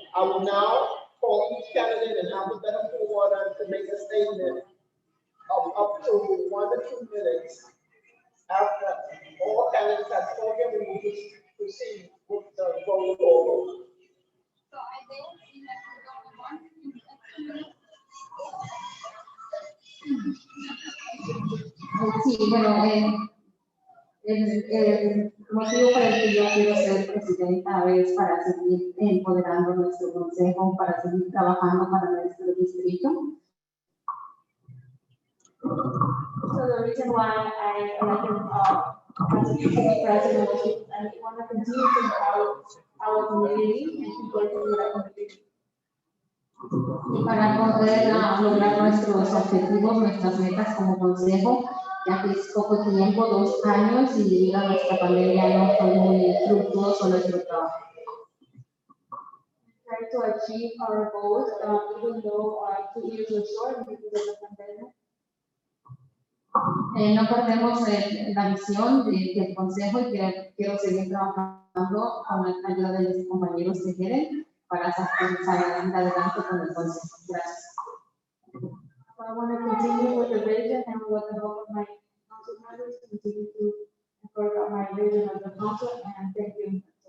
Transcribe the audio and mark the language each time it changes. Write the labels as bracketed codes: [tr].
[en] I will now call each candidate in alphabetical order to make a statement of up to 1 to 2 minutes. After all candidates have spoken, we will proceed with the roll call. So I did see that we're going to [es] Sí, bueno, el motivo por el que yo quiero ser presidenta es para seguir empoderando nuestro consejo, para seguir trabajando para nuestro distrito. [en] So the reason why I elected as a city president was because I want to continue to empower our community and people in the community. [es] Y para poder lograr nuestros objetivos, nuestras metas como consejo, ya que es poco tiempo, 2 años, y debido a nuestra pandemia no fue muy fructuoso nuestro trabajo. [en] Try to achieve our goals, even though 2 years were short because of the pandemic. [es] No perdemos la visión del consejo y que quiero seguir trabajando con la ayuda de mis compañeros que quieren para salir adelante con el consejo. Gracias. [en] So I want to continue with the vision and with the help of my council members, continue to further my vision of the council, and thank you.